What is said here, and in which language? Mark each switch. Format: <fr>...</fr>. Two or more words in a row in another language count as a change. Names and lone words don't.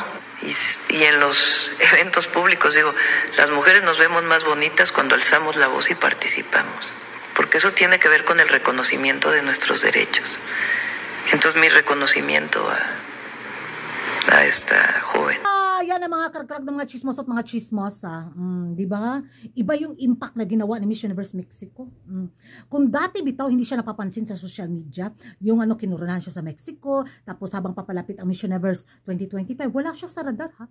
<es>Y en los eventos públicos, digo, las mujeres nos vemos más bonitas cuando alzamos la voz y participamos. Porque eso tiene que ver con el reconocimiento de nuestros derechos. Entonces, mi reconocimiento a esta joven.</es> <tl>Yan ang mga karag-karag ng mga chismos at mga chismosa. Di ba? Iba yung impact na ginawa ni Miss Universe Mexico. Kung dati bitaw hindi siya napapansin sa</tl> <en>social media,</en> <tl>yung kinurunahan siya sa Mexico, tapos habang papalapit ang Miss Universe 2025, wala siya sa radar, ha?</tl>